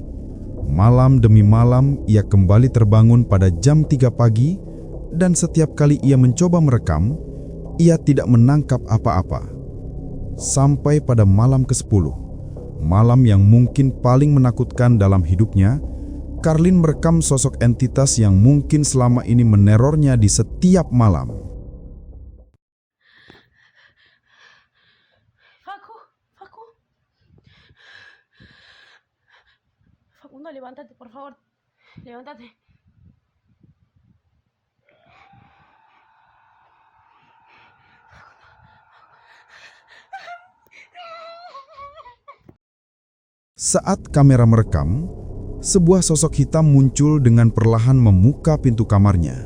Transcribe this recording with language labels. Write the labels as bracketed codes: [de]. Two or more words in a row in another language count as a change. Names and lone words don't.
[id] Malam demi malam ia kembali terbangun pada jam 3 pagi dan setiap kali ia mencoba merekam, ia tidak menangkap apa-apa. Sampai pada malam ke-10, malam yang mungkin paling menakutkan dalam hidupnya, Carlin merekam sosok entitas yang mungkin selama ini menerornya di setiap malam. [es] Facundo, levántate, por favor. Levántate. [id] Saat kamera merekam, sebuah sosok hitam muncul dengan perlahan membuka pintu kamarnya.